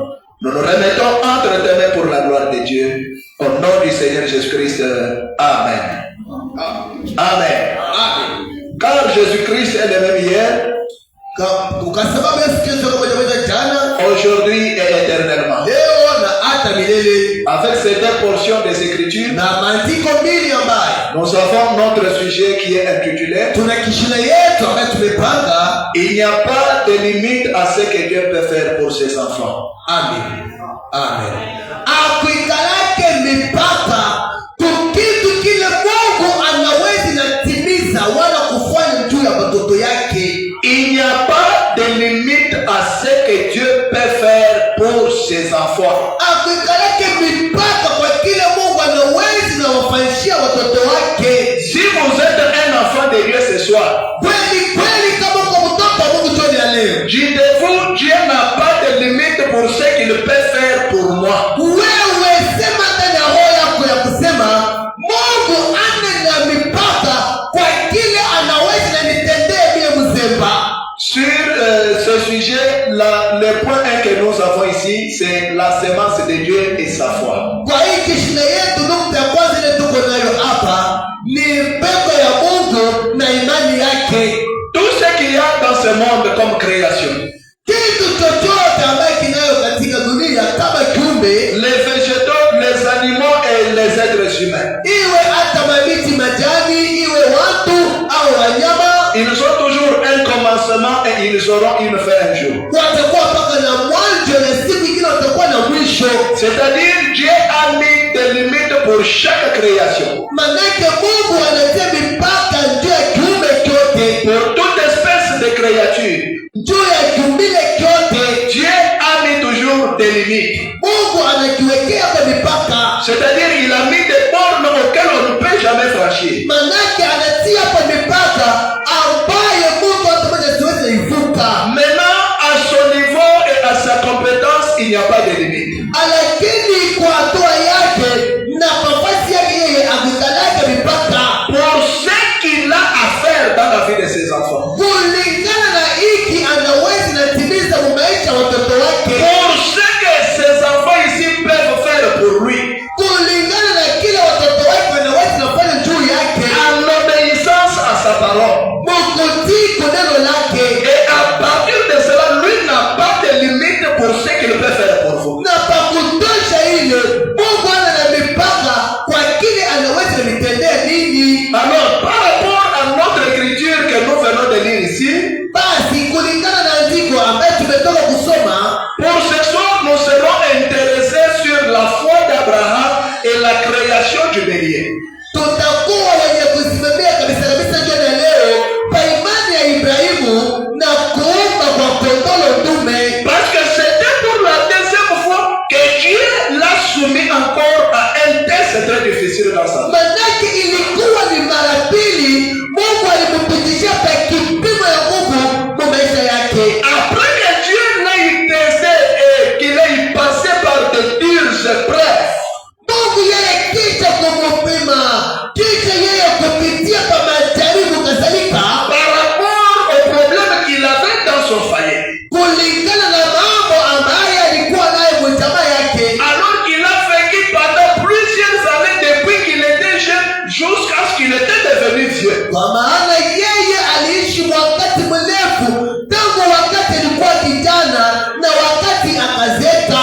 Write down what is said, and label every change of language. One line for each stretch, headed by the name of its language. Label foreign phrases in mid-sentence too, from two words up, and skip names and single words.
French: Nous nous remettons entre tes mains pour la gloire de Dieu. Au nom du Seigneur Jésus-Christ. Amen. Amen. Amen. Car Jésus-Christ est le même hier,
Swahili: Kwa sababu Yesu Kristo mmoja jana,
French: aujourd'hui et éternellement.
Swahili: leo na hata milele.
French: Avec ces deux portions des Écritures,
Swahili: Na maandiko mbili ambayo
French: nous avons notre sujet qui est intitulé
Swahili: tuna kishina yetu ambayo tumepanga.
French: Il n'y a pas de limite à ce que Dieu peut faire pour ses enfants. Amen. Amen.
Swahili: Akuikalake mipaka kukitu kile Mungu anawezi natimiza wala kufanya juu ya watoto yake.
French: Il n'y a pas de limite à ce que Dieu peut faire pour ses enfants.
Swahili: Akuikalake mipaka kwa kile Mungu anawezi na wafanyishia watoto wake.
French: Si vous êtes un enfant de Dieu ce soir,
Swahili: Kweli kweli, kama kwa mtoto wa Mungu jioni ya leo,
French: dites-vous, Dieu n'a pas de limite pour ce qu'il peut faire pour moi.
Swahili: wewe sema ndani ya roho yako ya kusema Mungu ane na mipaka kwa kile anaweza na nitendee mie mzemba.
French: Sur ce sujet, le point 1 que nous avons ici, c'est la sémence de Dieu et sa foi.
Swahili: Kwa hii kishina yetu, nukta ya kwanza ile tuko nayo hapa ni mbegu ya Mungu na imani yake.
French: Tout ce qu'il y a dans ce monde comme création,
Swahili: Kitu chochote ambaye kinayo katika dunia kama kiumbe,
French: les végétaux, les animaux et les êtres humains,
Swahili: iwe hata mabiti majani, iwe watu au wanyama,
French: ils ont toujours un commencement et ils auront une fin un jour.
Swahili: watakuwa mpaka na mwanzo na siku ingine watakuwa na mwisho.
French: C'est-à-dire, Dieu a mis des limites pour chaque création.
Swahili: Manake Mungu anatia mipaka juu ya kiumbe chote.
French: Pour toute espèce de créature.
Swahili: Juu ya kiumbile chote.
French: Dieu a mis toujours des limites.
Swahili: Mungu anakiwekea kwa mipaka.
French: C'est-à-dire il a mis des bornes auxquelles on ne peut jamais franchir.
Swahili: Manake anatia kwa mipaka ambayo Mungu hatamoja siweze ivuka.
French: Maintenant, à son niveau et à sa compétence, il n'y a pas de limite.
Swahili: Lakini kwa hatua yake na nafasi yake yeye amekalaka mipaka.
French: Pour ce qu'il a à faire dans la vie de ses enfants.
Swahili: Kulingana na hiki anaweza natimiza maisha watoto wake.
French: Pour ce que ses enfants ici peuvent faire pour lui.
Swahili: Kulingana na kile watoto wake wanaweza kufanya juu yake.
French: En obéissance à sa parole.
Swahili: Mukutii kwa neno lake.
French: Et à partir de cela, lui n'a pas de limite pour ce qu'il peut faire pour vous.
Swahili: Na pakutosha ile, Mungu ana na mipaka kwa kile anaweza nitendea nini.
French: Alors, par rapport à notre écriture que nous venons de lire ici,
Swahili: basi kulingana na andiko ambayo tumetoka kusoma,
French: pour ce soir, nous serons intéressés sur la foi d'Abraham et la création du bélier.
Swahili: Tutakuwa wenye kusimamia kabisa jioni ya leo kwa imani ya Ibrahimu na kuumba kwa kondoo dume.
French: Parce que c'était pour la deuxième fois que Dieu l'a soumis encore à un test très difficile dans sa vie.
Swahili: Manake ilikuwa ni mara pili Mungu alimpitishia kwa kipimo ya Mungu kwa maisha yake.
French: Après que Dieu l'a testé et qu'il ait passé par de dures épreuves,
Swahili: Mungu yeye kisha kumupima, kisha yeye kupitia kwa majaribu kadhalika,
French: par rapport au problème qu'il avait dans son foyer,
Swahili: kulingana na mambo ambayo alikuwa nayo kwa jamaa yake.
French: alors qu'il a vécu pendant plusieurs années depuis qu'il était jeune jusqu'à ce qu'il était devenu vieux.
Swahili: Kwa maana yeye aliishi wakati mrefu tangu wakati alikuwa kijana na wakati akazeka.